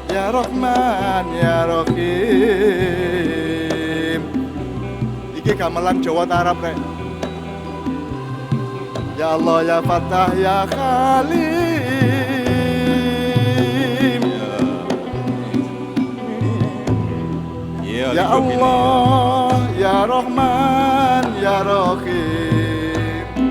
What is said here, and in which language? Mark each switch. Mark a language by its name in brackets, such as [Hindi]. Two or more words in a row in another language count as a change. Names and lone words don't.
[Arabic] رحمن يا رحيم. [Javanese] Iki gamelan Jawa Arab rek. [Arabic] يا الله يا فتاح يا حليم. يا الله يا رحمن يا رحيم.